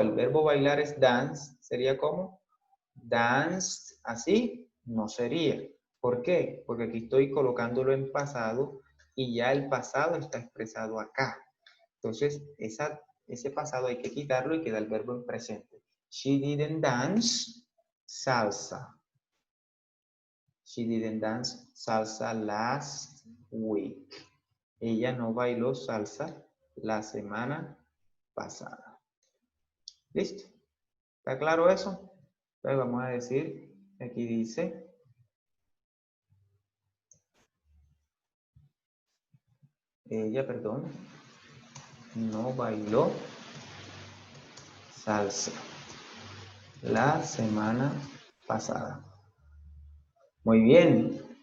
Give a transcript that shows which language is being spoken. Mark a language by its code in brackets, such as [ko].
[es] El verbo bailar es dance, sería como danced, así no sería. ¿Por qué? Porque aquí estoy colocándolo en pasado y ya el pasado está expresado acá. Entonces, ese pasado hay que quitarlo y queda el verbo en presente. [en] She didn't dance salsa. She didn't dance salsa last week. [es] Ella no bailó salsa la semana pasada. ¿Listo? ¿Está claro eso? Entonces vamos a decir, aquí dice, ella, no bailó salsa la semana pasada. Muy bien.